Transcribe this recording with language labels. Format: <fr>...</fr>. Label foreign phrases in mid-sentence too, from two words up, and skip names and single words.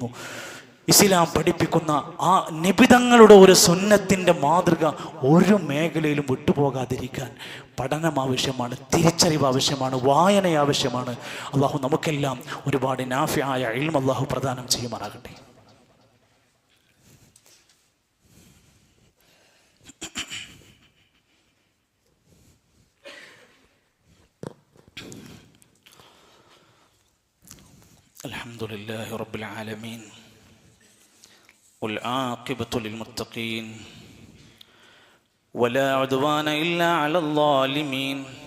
<ml>ഇസ്ലാം പഠിപ്പിക്കുന്ന ആ നിബിതങ്ങളുടെ ഒരു സുന്നത്തിൻ്റെ മാതൃക ഒരു മേഖലയിലും വിട്ടുപോകാതിരിക്കാൻ പഠനം ആവശ്യമാണ്, തിരിച്ചറിവ് ആവശ്യമാണ്, വായന ആവശ്യമാണ്. അള്ളാഹു നമുക്കെല്ലാം ഒരുപാട് നാഫിയായ ഇൽമ് അള്ളാഹു പ്രദാനം ചെയ്യുമാറാകട്ടെ.</ml> <ar>الحمدلله رب العالمين والعاقبة للمتقين ولا عدوان إلا على الظالمين</ar>